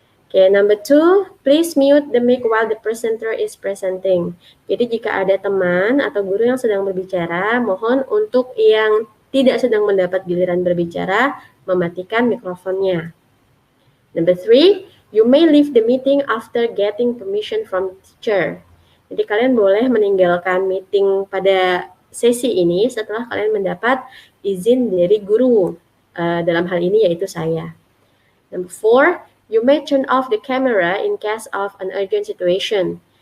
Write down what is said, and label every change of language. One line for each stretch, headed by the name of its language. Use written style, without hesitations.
English: Okay, number 2, please mute the mic while the presenter is presenting.
Indonesian: Jadi jika ada teman atau guru yang sedang berbicara, mohon untuk yang tidak sedang mendapat giliran berbicara, mematikan mikrofonnya.
English: Number 3, you may leave the meeting after getting permission from teacher.
Indonesian: Jadi kalian boleh meninggalkan meeting pada sesi ini setelah kalian mendapat izin dari guru, dalam hal ini yaitu saya.
English: Number 4, you may turn off the camera in case of an urgent situation.